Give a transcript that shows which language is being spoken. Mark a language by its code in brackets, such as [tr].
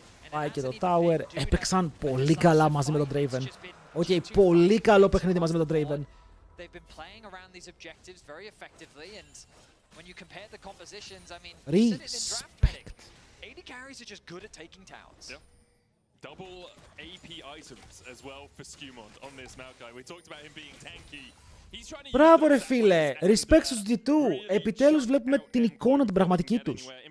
[el] Πάει και το tower. Έπαιξαν πολύ καλά μαζί με τον Draven. Οκ, πολύ καλό παιχνίδι μαζί με τον Draven. [en] they've been playing around these objectives very effectively, and when you compare the compositions, I mean, you said it in Draft Medic, AD carries are just good at taking towers. Yeah. Double AP items as well for Skewmond on this Maokai. We talked about him being tanky. [el] Μπράβο ρε φίλε, respect στους G2. Επιτέλους βλέπουμε την εικόνα την πραγματική τους.